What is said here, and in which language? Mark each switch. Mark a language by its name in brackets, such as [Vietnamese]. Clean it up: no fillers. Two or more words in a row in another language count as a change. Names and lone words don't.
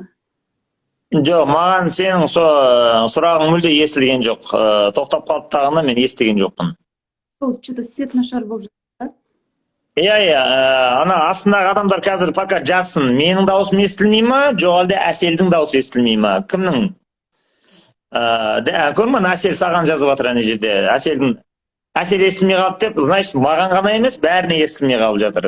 [Kazakh] Жоқ, маған сенің сұрағың мүлде естілген жоқ. Тоқтап қалды тағында мен естіген жоқпын. [Russian] Что-то свет [Kazakh] нашар болып жатыр. Иә, ана астындағы адамдар қазір пока жазсын. Менің дауысым естілмей ма, жоқ әлде Әселдің дауысы естілмей ма? Кімнің? Көрмін, Әсел саған жазып жатыр ана жерде. Әсел естілмей қалды деп, значит, маған ғана емес, бәріне естілмей қалып жатыр.